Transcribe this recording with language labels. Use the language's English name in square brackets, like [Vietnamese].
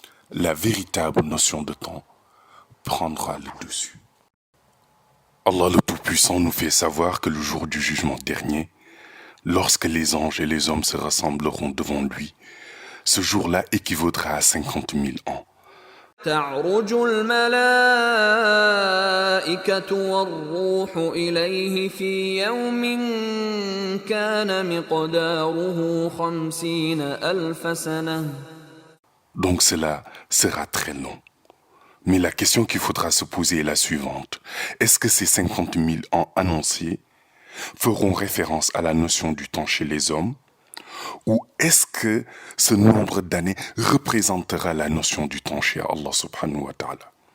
[French] La véritable notion de temps prendra le dessus. Allah le Tout-Puissant nous fait savoir que le jour du jugement dernier, lorsque les anges et les hommes se rassembleront devant lui, ce jour-là équivaudra à 50 000 ans. [Arabic] تعرج الملائكة والروح إليه في يوم كان مقداره 50,000 سنة. [French] Donc cela sera très long. Mais la question qu'il faudra se poser est la suivante. Est-ce que ces 50 000 ans annoncés feront référence à la notion du temps chez les hommes? Ou est-ce que ce nombre d'années représentera la notion du temps chez Allah subhanahu wa ta'ala?